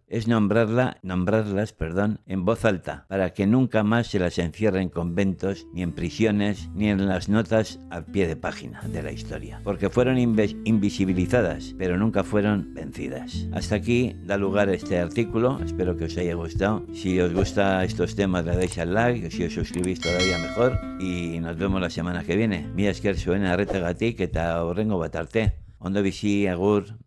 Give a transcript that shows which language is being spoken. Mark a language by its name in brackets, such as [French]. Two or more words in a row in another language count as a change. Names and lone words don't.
[Spanish] Es nombrarlas, en voz alta, para que nunca más se las encierre en conventos, ni en prisiones, ni en las notas al pie de página de la historia. Porque fueron invisibilizadas, pero nunca fueron vencidas. Hasta aquí da lugar a este artículo, espero que os haya gustado. Si os gustan estos temas le dais al like, si os suscribís todavía mejor, y nos vemos la semana que viene. [Basque] Mila esker zuena arretagatik eta horrengo bat arte. Ondo bizi, agur.